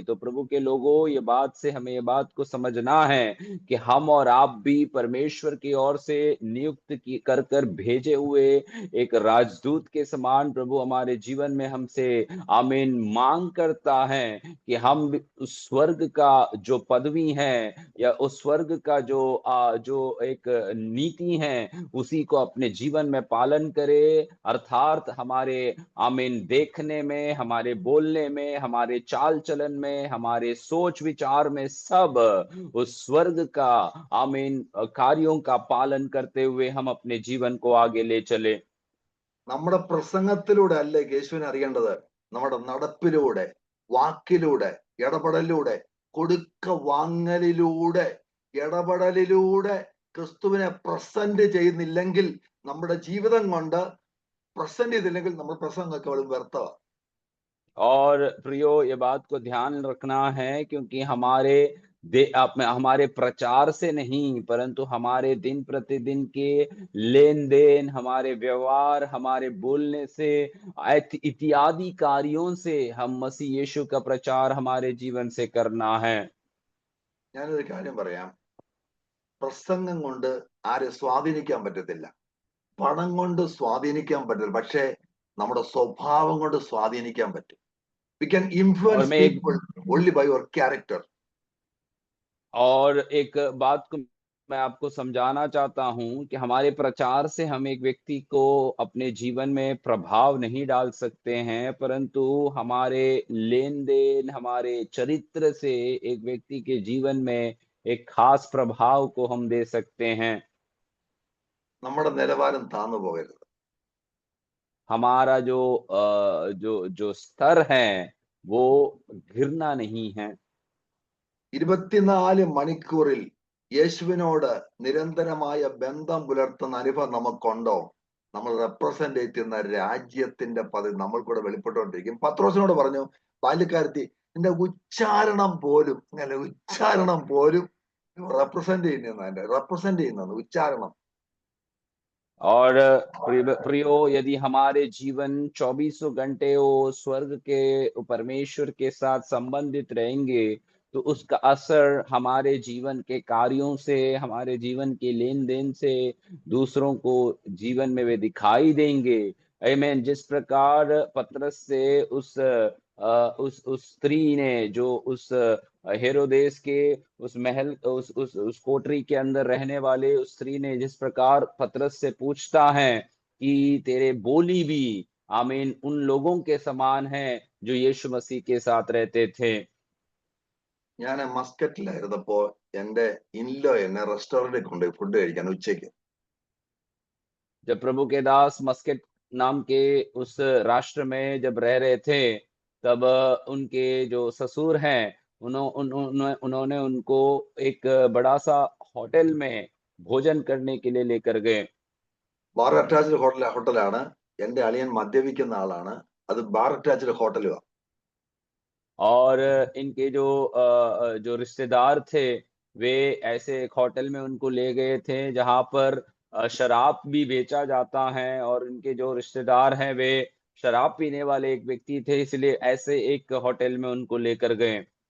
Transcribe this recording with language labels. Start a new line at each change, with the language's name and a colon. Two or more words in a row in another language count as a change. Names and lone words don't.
Hindi: तो प्रभु के लोगों, ये बात से हमें ये बात को समझना है कि हम और आप भी परमेश्वर की ओर से नियुक्त की कर भेजे हुए एक राजदूत के समान प्रभु हमारे जीवन में हमसे आमीन मांग करता है कि हम भी उस स्वर्ग का जो पदवी है या उस स्वर्ग का जो एक नीति है, उसी को अपने जीवन में पालन करे। अर्थात हमारे आमीन देखने में, हमारे बोलने में, हमारे चाल चलन में, हमारे सोच विचार में सब उस स्वर्ग का आमीन कार्यों का पालन करते हुए हम अपने जीवन को आगे ले चले।
Malayalam: നമ്മുടെ പ്രസംഗത്തിലൂടെ അല്ലേ യേശുവിനെ അറിയേണ്ടത്, നമ്മുടെ നടപ്പിലൂടെ. വാക്കിലൂടെ, ഇടപെടലിലൂടെ, കൊടുക്ക വാങ്ങലിലൂടെ, ഇടപെടലിലൂടെ ക്രിസ്തുവിനെ പ്രസന്റ് ചെയ്യുന്നില്ലെങ്കിൽ, നമ്മുടെ ജീവിതം കൊണ്ട് പ്രസന്റ് ചെയ്തില്ലെങ്കിൽ നമ്മൾ പ്രസംഗമൊക്കെ വെറും വ്യർത്ഥമാണ്.
Hindi: और प्रियो, ये बात को ध्यान रखना है, क्योंकि हमारे प्रचार से नहीं, परंतु हमारे दिन प्रतिदिन के लेन देन, हमारे व्यवहार, हमारे बोलने से, इत्यादि कार्यों से हम मसीह यीशु का प्रचार हमारे जीवन से करना है।
Malayalam: ഞാനൊരു കാര്യം പറയാം. പ്രസംഗം കൊണ്ട് ആരെ സ്വാധീനിക്കാൻ പറ്റത്തില്ല, പണം കൊണ്ട് സ്വാധീനിക്കാൻ പറ്റില്ല, പക്ഷേ നമ്മുടെ സ്വഭാവം കൊണ്ട് സ്വാധീനിക്കാൻ പറ്റും.
English: We can
Hindi: और
English: influence people only by your character.
Hindi: और एक बात को मैं आपको समझाना चाहता हूं कि हमारे प्रचार से हम एक व्यक्ति को अपने जीवन में प्रभाव नहीं डाल सकते हैं, परंतु हमारे लेन देन, हमारे चरित्र से एक व्यक्ति के जीवन में एक खास प्रभाव को हम दे सकते हैं।
Malayalam: നമ്മുടെ നിലവാരം താന്നു പോകരുത്.
Hindi: हमारा जो स्तर है वो गिरना नहीं है।
Malayalam: 24 മണിക്കൂറിൽ യേശുവിനോട് നിരന്തരമായ ബന്ധം പുലർത്തുന്ന അനുഭവം നമുക്കുണ്ടോ? നമ്മൾ റെപ്രസെന്റ് ചെയ്യുന്ന രാജ്യത്തിന്റെ പദവി നമ്മൾ കൂടെ വെളിപ്പെട്ടുകൊണ്ടിരിക്കും. പത്രോസിനോട് പറഞ്ഞു, ബാല്യക്കാരത്തി, നിന്റെ ഉച്ചാരണം പോലും റെപ്രസെന്റ് ചെയ്യുന്ന ഉച്ചാരണം.
Hindi: और प्रियो, यदि हमारे जीवन 24 घंटे वो स्वर्ग के परमेश्वर के साथ संबंधित रहेंगे, तो उसका असर हमारे जीवन के कार्यों से, हमारे जीवन के लेन देन से दूसरों को जीवन में वे दिखाई देंगे। आमीन। जिस प्रकार पतरस से उस स्त्री ने, जो उस हेरोदेस के उस महल, उस कोठरी के अंदर रहने वाले उस स्त्री ने जिस प्रकार पतरस से पूछता है कि तेरे बोली भी, आमीन, उन लोगों के समान है जो यीशु मसीह के साथ रहते थे।
Malayalam: ഞാൻ മസ്കറ്റിലായിരുന്നപ്പോ എന്റെ ഇൻലോ എന്നെ റെസ്റ്റോറന്റിൽ കൊണ്ടുപോയി ഫുഡ് കഴിക്കാൻ ഉച്ചയ്ക്ക്.
Hindi: जब प्रभु के दास मस्कट नाम के उस राष्ट्र में जब रह रहे थे, तब उनके जो ससुर हैं, उन्होंने उनको एक बड़ा सा होटल में भोजन करने के लिए लेकर गए।
English: bar attached
Malayalam: ഹോട്ടലാണ്. എന്റെ അളിയൻ മദ്യപിക്കുന്ന ആളാണ്. അത്
English: bar attached
Malayalam: ഹോട്ടലുമാണ്.
Hindi: और इनके जो रिश्तेदार थे, वे ऐसे एक होटल में उनको ले गए थे जहां पर शराब भी बेचा जाता है, और इनके जो रिश्तेदार हैं वे शराब पीने वाले एक व्यक्ति थे, इसलिए ऐसे एक होटल में उनको लेकर गए।